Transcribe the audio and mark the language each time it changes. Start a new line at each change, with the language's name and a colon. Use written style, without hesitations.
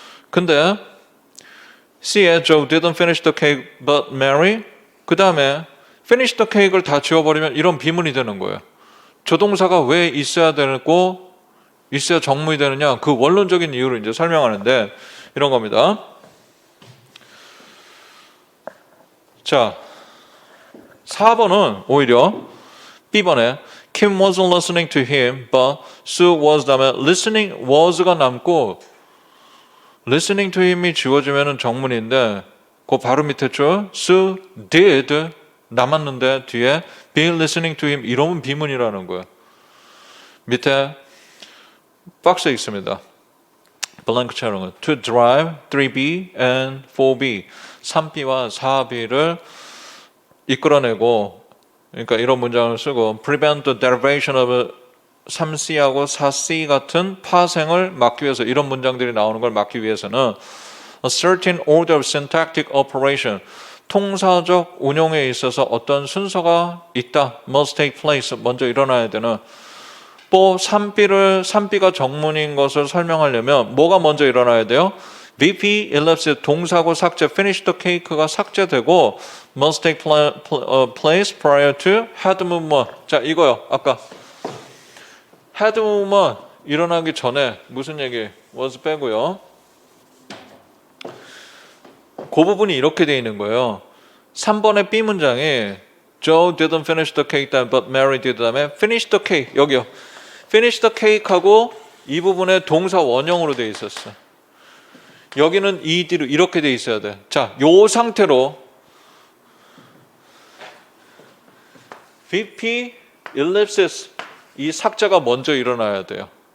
Korean: 근데 C에
English: Joe didn't finish the cake but Mary
Korean: 그 다음에
English: finish the cake
Korean: 를 다 지워버리면 이런 비문이 되는 거예요. 조동사가 왜 있어야 되고 있어야 정문이 되느냐 그 원론적인 이유를 이제 설명하는데 이런 겁니다. 자 4번은 오히려 B번에
English: Kim wasn't listening to him but Sue was
Korean: 다음에 listening was가 남고
English: listening to him
Korean: 이 지워지면 정문인데 그 바로 밑에 줄
English: Sue did
Korean: 남았는데 뒤에
English: be listening to him
Korean: 이러면 비문이라는 거예요. 밑에 박스에 있습니다. 블랭크처럼
English: to drive 3B and 4B
Korean: 3B와 4B를 이끌어내고 그러니까 이런 문장을 쓰고
English: prevent the derivation of 3C
Korean: 하고 4C 같은 파생을 막기 위해서 이런 문장들이 나오는 걸 막기 위해서는
English: a certain order of syntactic operation
Korean: 통사적 운용에 있어서 어떤 순서가 있다
English: must take place
Korean: 먼저 일어나야 되는 또 3B가 정문인 것을 설명하려면 뭐가 먼저 일어나야 돼요?
English: VP ellipsis
Korean: 동사구 삭제
English: finish the cake가
Korean: 삭제되고
English: must take place prior to had movement.
Korean: 자 이거요. 아까 had movement 일어나기 전에 무슨 얘기? was 빼고요. 그 부분이 이렇게 돼 있는 거예요. 3번의 B 문장에
English: Joe didn't finish the cake but Mary did
Korean: 다음에
English: finish the cake
Korean: 여기요.
English: finish the cake
Korean: 하고 이 부분에 동사 원형으로 돼 있었어. 여기는 ED로 이렇게 돼 있어야 돼. 자, 요 상태로 VP ellipsis 이 삭제가 먼저 일어나야 돼요.